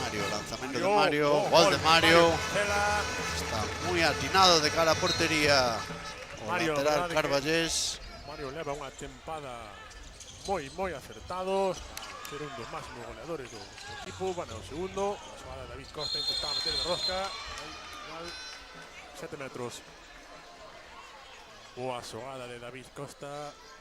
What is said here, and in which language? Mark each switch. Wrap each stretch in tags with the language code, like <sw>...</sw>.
<es>Lanzamiento de Mario, gol de Mario. Está muy atinado de cara a portería.</es> <gl>O Mario, lateral Carballés. Mario leva unha tempada moi acertado. Ser un dos máximos goleadores do equipo. Bueno, o segundo, a xogada de David Costa intentaba meter de rosca. Aí, final, 7 metros. Boa xogada de David Costa.</gl>